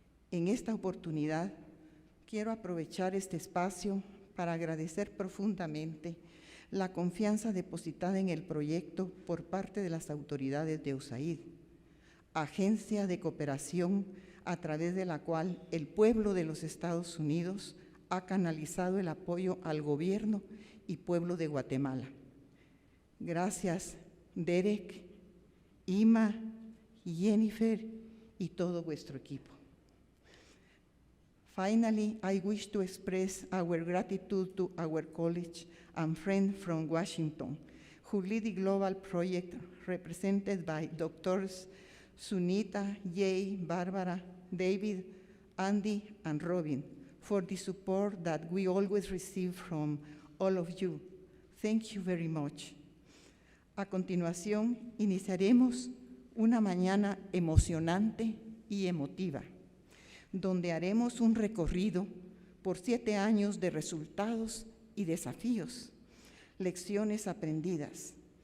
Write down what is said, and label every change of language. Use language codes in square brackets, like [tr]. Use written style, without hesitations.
[es] En esta oportunidad, quiero aprovechar este espacio para agradecer profundamente la confianza depositada en el proyecto por parte de las autoridades de USAID, agencia de cooperación a través de la cual el pueblo de los Estados Unidos ha canalizado el apoyo al gobierno y pueblo de Guatemala. Gracias, Derek, Ima, Jennifer y todo vuestro equipo. [en] Finally, I wish to express our gratitude to our colleagues and friends from Washington, who lead the global project represented by Doctors Sunita, Jay, Barbara, David, Andy, and Robin, for the support that we always receive from all of you. Thank you very much. [es] A continuación, iniciaremos una mañana emocionante y emotiva, donde haremos un recorrido por 7 años de resultados y desafíos, lecciones aprendidas.